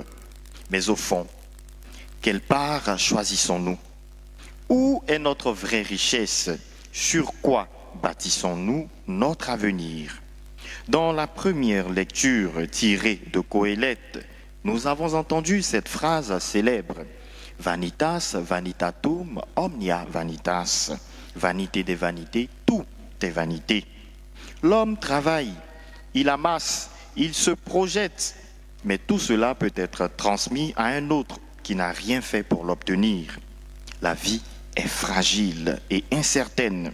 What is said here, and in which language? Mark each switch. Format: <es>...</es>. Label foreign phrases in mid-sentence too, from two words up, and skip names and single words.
<fr>Mais au fond, quelle part choisissons-nous? Où est notre vraie richesse? Sur quoi bâtissons-nous notre avenir? Dans la première lecture tirée de Qoélète, nous avons entendu cette phrase célèbre «</fr> <la>Vanitas vanitatum omnia vanitas</la> <fr>» Vanité des vanités, tout est vanité. L'homme travaille, il amasse, il se projette, mais tout cela peut être transmis à un autre qui n'a rien fait pour l'obtenir. La vie est fragile et incertaine.</fr>